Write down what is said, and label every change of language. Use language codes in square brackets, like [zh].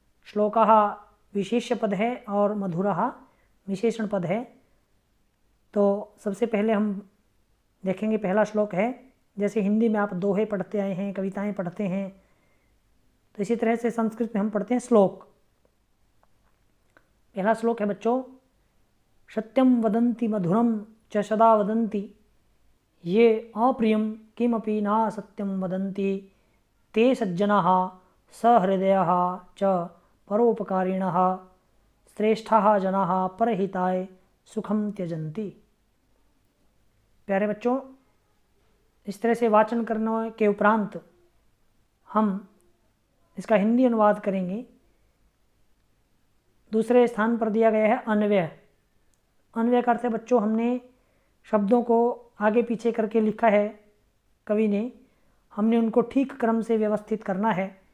[hi] श्लोकाः विशेष्य पद है और मधुराः विशेषण पद है। तो सबसे पहले हम देखेंगे, पहला श्लोक है, जैसे हिंदी में आप दोहे पढ़ते आए हैं, कविताएं पढ़ते हैं, तो इसी तरह से संस्कृत में हम पढ़ते हैं श्लोक। पहला श्लोक है बच्चों, [sa] सत्यम वदन्ति मधुरम च सदा वदन्ति ये अप्रियम किमपि न सत्यम वदन्ति ते सज्जनाः सहृदयाः च परोपकारिणः श्रेष्ठाः जनाः परहिताय सुखम त्यजन्ति। [hi] प्यारे बच्चों, इस तरह से वाचन करने के उपरांत हम इसका हिंदी अनुवाद करेंगे। दूसरे स्थान पर दिया गया है अन्वय। अन्वय का अर्थ है बच्चों, हमने शब्दों को आगे पीछे करके लिखा है कवि ने, हमने उनको ठीक क्रम से व्यवस्थित करना है।